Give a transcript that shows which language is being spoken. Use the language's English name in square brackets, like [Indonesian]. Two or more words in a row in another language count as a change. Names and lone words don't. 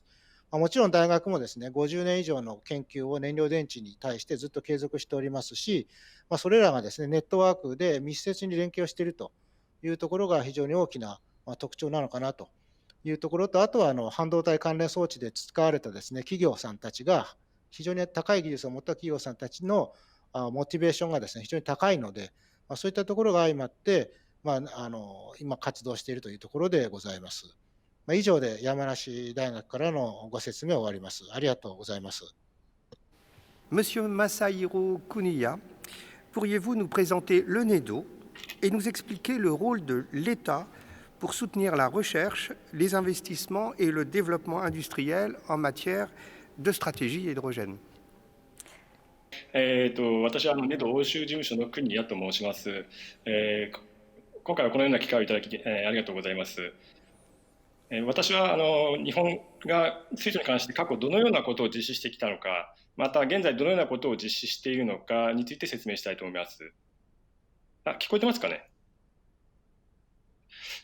[Japanese] もちろん大学もですね、50年以上の研究を燃料電池に対してずっと継続しておりますし、それらがですね、ネットワークで密接に連携をしているというところが非常に大きな特徴なのかなというところと、あとは半導体関連装置で使われたですね、企業さんたちが、非常に高い技術を持った企業さんたちのモチベーションがですね、非常に高いので、そういったところが相まって、今活動しているというところでございます。以上で山梨大学からのご説明を終わります。ありがとうございます。 [French] Monsieur Masahiro Kuniya, pourriez-vous nous présenter le NEDO et nous expliquer le rôle de l'État pour soutenir la recherche, les investissements et le développement industriel en matière de stratégie hydrogène? [Japanese] 私はNEDO欧州事務所の国谷と申します。今回はこのような機会をいただき、ありがとうございます。私は日本が水素に関して過去どのようなことを実施してきたのか、また現在どのようなことを実施しているのかについて説明したいと思います。聞こえてますかね。